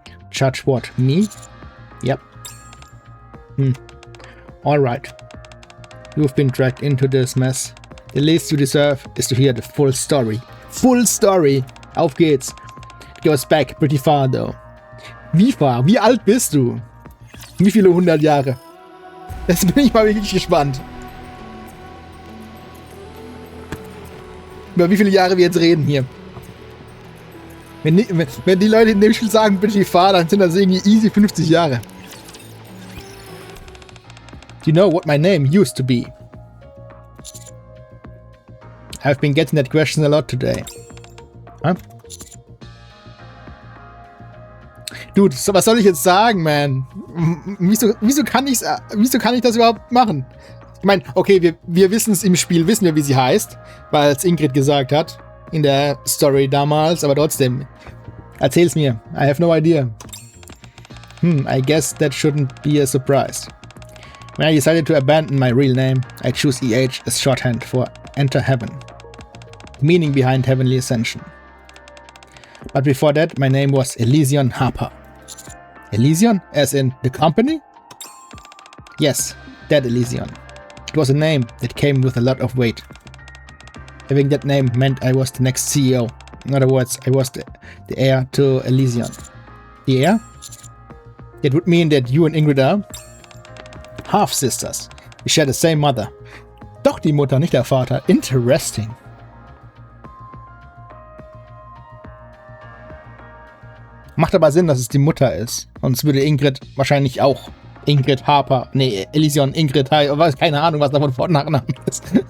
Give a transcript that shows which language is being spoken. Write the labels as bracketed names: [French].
[English] Judge what? Me? Yep. Alright. You've been dragged into this mess. The least you deserve is to hear the full story. Full story! [German] Auf geht's! [English] It goes back pretty far though. [German] Wie far? Wie alt bist du? Wie viele 100 Jahre? Jetzt bin ich mal wirklich gespannt. Über wie viele Jahre wir jetzt reden hier. Wenn die Leute in dem Spiel sagen, [English] pretty far, [German] dann sind das irgendwie easy 50 Jahre. [English] Do you know what my name used to be? I've been getting that question a lot today. Huh? [German] Dude, was soll ich jetzt sagen, man? Wieso kann ich das überhaupt machen? Ich meine, okay, wir wissen es im Spiel, wissen wir, wie sie heißt, weil es Ingrid gesagt hat in der Story damals, aber trotzdem, erzähl's mir. [English] I have no idea. I guess that shouldn't be a surprise. When I decided to abandon my real name, I choose EH as shorthand for Enter Heaven, the meaning behind Heavenly Ascension. But before that, my name was Elysion Harper. Elysion? As in the company? Yes, that Elysion. It was a name that came with a lot of weight. Having that name meant I was the next CEO. In other words, I was the heir to Elysion. The heir? It would mean that you and Ingrid are half-sisters. We share the same mother. [German] Doch die Mutter, nicht der Vater. [English] Interesting. [German] Macht aber Sinn, dass es die Mutter ist. Sonst würde Ingrid wahrscheinlich auch Ingrid Harper, nee, Elysion Ingrid, keine Ahnung, was davon Vor- und Nachnamen ist.